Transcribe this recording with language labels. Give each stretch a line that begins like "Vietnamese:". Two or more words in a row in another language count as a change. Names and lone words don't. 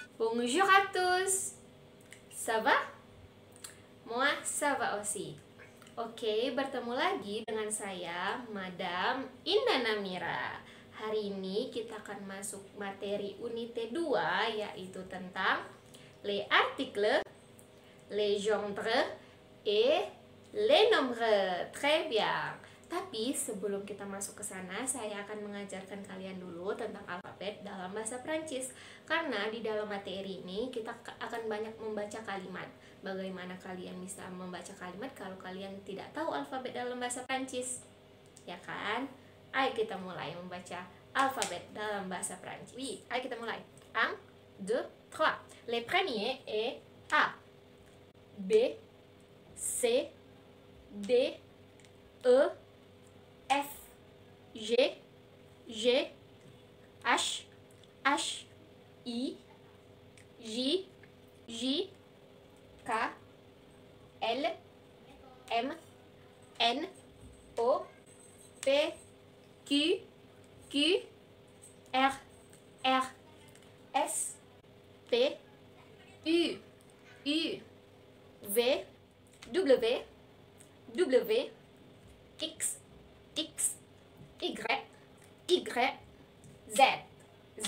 French: Bonjour à tous. Ça va? Moi, ça va aussi.
Indonesian: Oke, bertemu lagi dengan saya, Madam Indah Namira. Hari ini kita akan masuk materi unité 2, yaitu tentang
French: les articles, les gendres, et les nombres. Très bien.
Indonesian: Tapi sebelum kita masuk ke sana, saya akan mengajarkan kalian dulu tentang alfabet dalam bahasa Prancis. Karena di dalam materi ini kita akan banyak membaca kalimat. Bagaimana kalian bisa membaca kalimat kalau kalian tidak tahu alfabet dalam bahasa Prancis? Ya kan? Ayo kita mulai membaca alfabet dalam bahasa Prancis. Oui, ayo kita mulai. 1, 2, 3.
French: Les premiers est A, B, C, D, E, F, G, G, H, H, I, J, J, K, L, M, N, O, P, Q, Q, R, R, S, T, U, U, V, W, W, X, X, Y, Y, Z, Z.